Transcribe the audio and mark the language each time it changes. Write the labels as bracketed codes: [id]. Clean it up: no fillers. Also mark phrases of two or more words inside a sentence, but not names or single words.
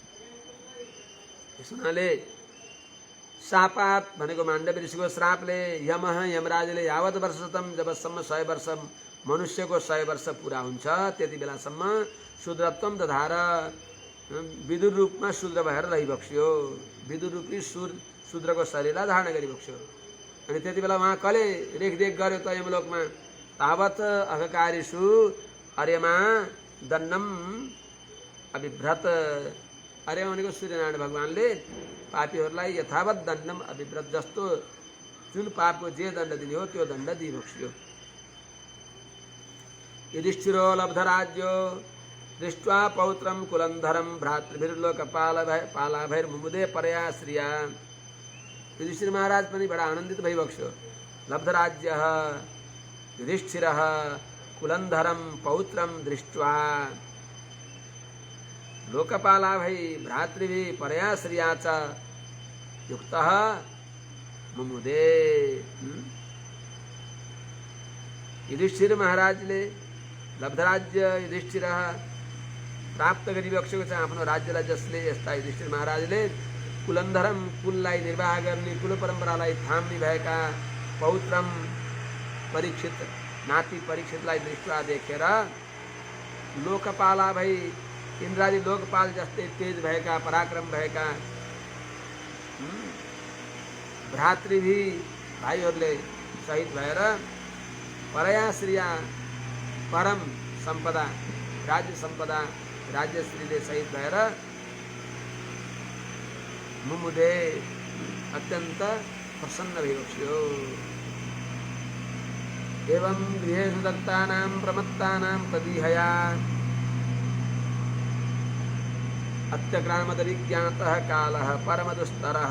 [ne] त्यस हुनाले शापात भनेको माण्डव ऋषिको श्रापले यमराजले [sa] यावत वर्षतम, [ne] जबसम्म 100 वर्ष मनुष्यको 100 वर्ष पुरा हुन्छ त्यति बेलासम्म [sa] शूद्रत्वम दधार, [ne] विदुर रूपमा शूद्र भएर रहिबक्स्यो, विदुर रूपी शूद्रको शरीरलाई धारण गरिबक्स्यो। अनि त्यति बेला उहाँ कसले रेखदेख गर्यो त यमलोकमा? [sa] तावत अहकारिषु अर्यमा दण्डम अभिभ्रत। [ne] अर्य भनेको सूर्यनारायण भगवानले पापीहरूलाई [sa] यथावत दण्डम अभिव्रत, [ne] जस्तो जुन पापको जे दण्ड दिने हो त्यो दण्ड दिइबक्स्यो। [sa] युधिष्ठिरो लब्धराज्यो दृष्ट्वा पौत्रम कुलन्धरम भ्रातृभिर्लोकपालाभैर्मुमुदे परया श्रिया। [ne] युधिष्ठिर महाराज पनि बडा आनन्दित भइबक्स्यो। [sa] लब्धराज्यः युधिष्ठिरः कुलन्धरम पौत्रम दृष्ट्वा लोकपालाभै भ्रातृभिः परया श्रिया च युक्तः मुमुदे। [ne] युधिष्ठिर महाराजले लब्धराज्य युधिष्ठिर प्राप्त गरिबक्सेको छ आफ्नो राज्यलाई, जसले यस्ता युधिष्ठिर महाराजले कुलन्धरम, कुललाई निर्वाह गर्ने, कुल परम्परालाई थाम्ने भएका पौत्रम परीक्षित, नाति परीक्षितलाई दृष्टि देखेर लोकपाला भई, इन्द्रादि लोकपाल जस्तै तेज भएका, पराक्रम भएका भ्रातृभी भाइहरूले शहीद भएर [sa] परया श्रिया, [ne] परम सम्पदा, राज्य सम्पदा, राज्यश्रीले शहीद भएर मुमुदे अत्यन्त प्रसन्न भइबक्स्यो। [sa] एवं गृहेषु दत्तानां प्रमत्तानां तदीहया अत्यक्रामदविज्ञातः कालः परमदुस्तरः।